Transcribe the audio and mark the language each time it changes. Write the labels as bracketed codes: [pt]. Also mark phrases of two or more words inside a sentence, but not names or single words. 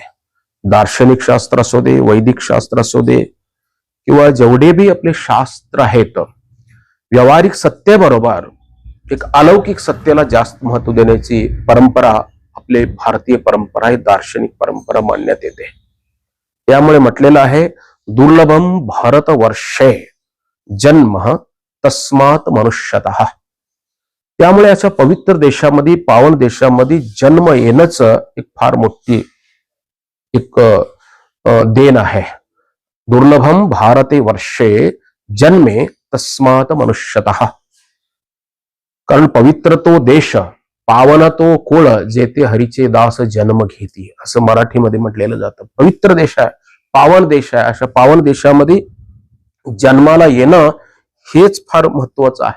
[mr] दार्शनिक शास्त्र असू दे, वैदिक शास्त्र असू दे, किंवा जेवढे बी आपले शास्त्र आहेत, व्यावहारिक सत्तेबरोबर एक अलौकिक सत्तेला जास्त महत्व देण्याची परंपरा आपले भारतीय परंपरा आहे, दार्शनिक परंपरा मानण्यात येते. त्यामुळे म्हटलेलं आहे, [sa] दुर्लभम भारत वर्षे जन्म तस्मात मनुष्यतः. [mr] त्यामुळे अशा पवित्र देशामध्ये, पावन देशामध्ये जन्म येणंच एक फार मोठी एक देण आहे. [sa] दुर्लभम भारते वर्षे जन्मे तस्मात मनुष्यतः. [mr] कारण पवित्र तो देश, पावन तो कुळ, जेथे हरीचे दास जन्म घेती, असं मराठीमध्ये म्हटलेलं जातं. पवित्र देश आहे, पावन देश आहे. अशा पावन देशामध्ये जन्माला येणं हेच फार महत्वाचं आहे.